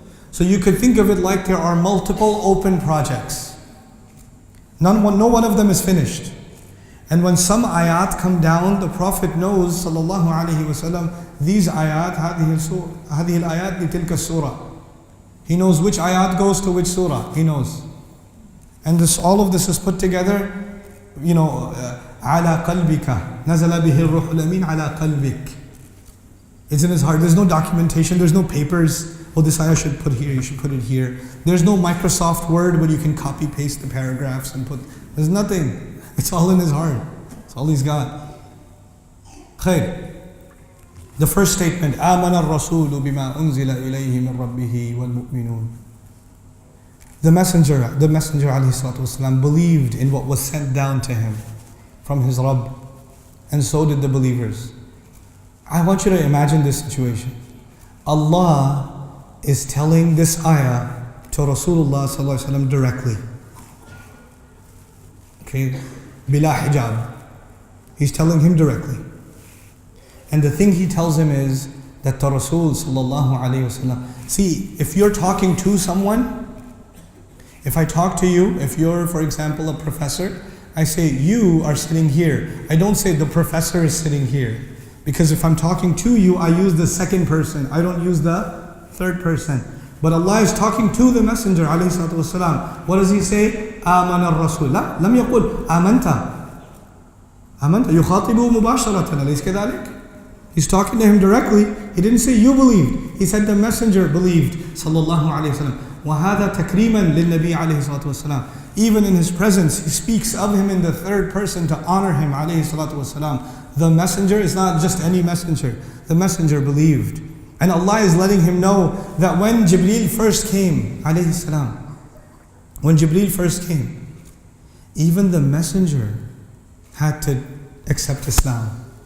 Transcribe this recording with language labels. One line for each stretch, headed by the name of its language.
English: So you could think of it like there are multiple open projects. No one of them is finished. And when some ayat come down, the Prophet knows, sallallahu alaihi wasallam, these ayat,
Arabic: هذه الآيات لتلك السورة.
English: He knows which ayat goes to which surah. He knows. And all of this is put together,
Arabic: على قلبك نزل به الروح الأمين على قلبك.
English: It's in his heart. There's no documentation. There's no papers. Oh, this ayah should put here. You should put it here. There's no Microsoft Word where you can copy paste the paragraphs and put. There's nothing. It's all in his heart. It's all he's got. Khair. The first statement,
Arabic: آمن الرسول بما أنزل إليه من ربه والمؤمنون.
English: The messenger
Arabic: عليه الصلاة والسلام
English: believed in what was sent down to him from his Rabb, and so did the believers. I want you to imagine this situation. Allah is telling this ayah to Rasulullah sallallahu alaihi wasallam directly. Okay, bila hijab. He's telling him directly. And the thing he tells him is that the Rasul sallallahu alaihi wasallam. See, if you're talking to someone, if I talk to you, if you're, for example, a professor, I say, you are sitting here. I don't say the professor is sitting here. Because if I'm talking to you, I use the second person. I don't use the third person. But Allah is talking to the Messenger alayhi salatu wasalam. What does he say?
Arabic: آمن الرسول. لا, لم يقل آمنت يخاطبه مباشرة. أليس كذلك?
English: He's talking to him directly. He didn't say you believed. He said the Messenger believed. Sallallahu alayhi wasallam.
Arabic: وهذا تكريما للنبي عليه الصلاة والسلام.
English: Even in his presence, he speaks of him in the third person to honor him alayhi salatu wasalam. The Messenger is not just any messenger. The Messenger believed. And Allah is letting him know that when Jibreel first came, alayhi salam, when Jibreel first came, even the Messenger had to accept Islam.